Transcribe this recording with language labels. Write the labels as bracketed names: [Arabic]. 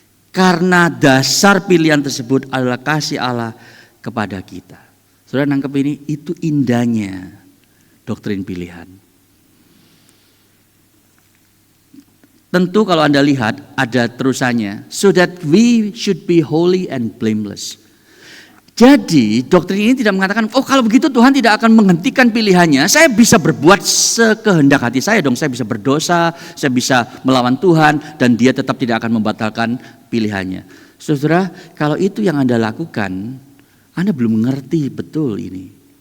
[Indonesian] Karena dasar pilihan tersebut adalah kasih Allah kepada kita. Saudara nangkep ini? Itu indahnya doktrin pilihan. Tentu kalau Anda lihat ada terusannya. [English] So that we should be holy and blameless. [Indonesian] Jadi doktrin ini tidak mengatakan, oh kalau begitu Tuhan tidak akan menghentikan pilihannya. Saya bisa berbuat sekehendak hati saya dong. Saya bisa berdosa, saya bisa melawan Tuhan. Dan dia tetap tidak akan membatalkan pilihannya. Saudara, kalau itu yang Anda lakukan, Anda belum mengerti betul ini.